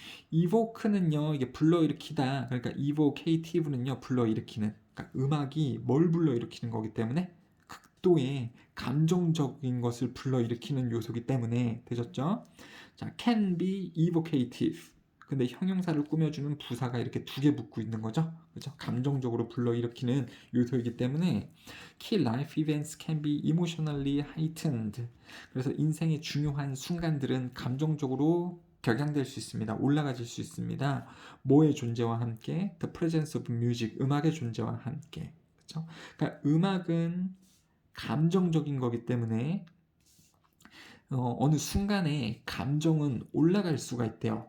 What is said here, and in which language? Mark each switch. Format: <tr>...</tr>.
<ko>evoke는요, 이게 불러일으키다. 그러니까 evocative는요, 불러일으키는. 그러니까 음악이 뭘 불러일으키는 거기 때문에 극도의 감정적인 것을 불러일으키는 요소기 때문에 되셨죠?</ko> <en>자, can be evocative.</en> <ko>근데 형용사를 꾸며주는 부사가 이렇게 두 개 붙고 있는 거죠. 그렇죠? 감정적으로 불러일으키는 요소이기 때문에</ko> <en>key life events can be emotionally heightened.</en> <ko>그래서 인생의 중요한 순간들은 감정적으로 격양될 수 있습니다. 올라가질 수 있습니다. 뭐의 존재와 함께?</ko> <en>The presence of music.</en> <ko>음악의 존재와 함께. 그렇죠? 그러니까 음악은 감정적인 거기 때문에 어느 순간에 감정은 올라갈 수가 있대요.</ko>